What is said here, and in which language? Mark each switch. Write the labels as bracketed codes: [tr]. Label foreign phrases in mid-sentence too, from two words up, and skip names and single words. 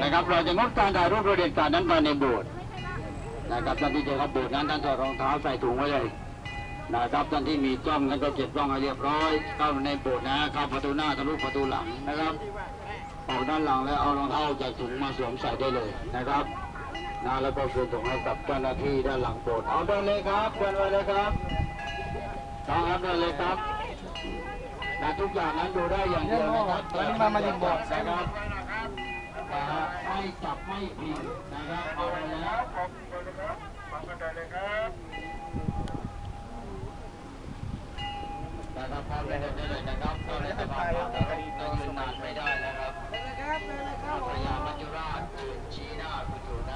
[th] นะครับเราจะงดการถ่ายรูปโดยเด็ดขาดนั้นภายในโบสถ์นะครับท่านที่จะเข้าโบสถ์นั้นท่านถอดรองเท้าใส่ถุงไว้เลยนะครับท่านที่มีกล้องนั้นก็เก็บกล้องให้เรียบร้อยเข้าในโบสถ์นะเข้าประตูหน้าทะลุประตูหลังนะครับออกด้านหลังแล้วเอารองเท้าจากถุงมาสวมใส่ได้เลยนะครับนะแล้วก็คืนถุงให้กับเจ้าหน้าที่ด้านหลังโบสถ์เอาเดินเลยครับเดินไปเลยครับต้องครับเดินเลยครับนะทุกอย่างนั้นดูได้อย่างเดียวนะครับ [tl] Yan, oh. Maraming mamalimbot. [th] นะครับไม่จับไม่พิงนะครับเอาไปแล้วนะครับพร้อมเลยได้เลยนะครับก็เลยสบายครับเรายืนนานไม่ได้นะครับพยามัจจุราชยืนชี้หน้าคุณอยู่นะ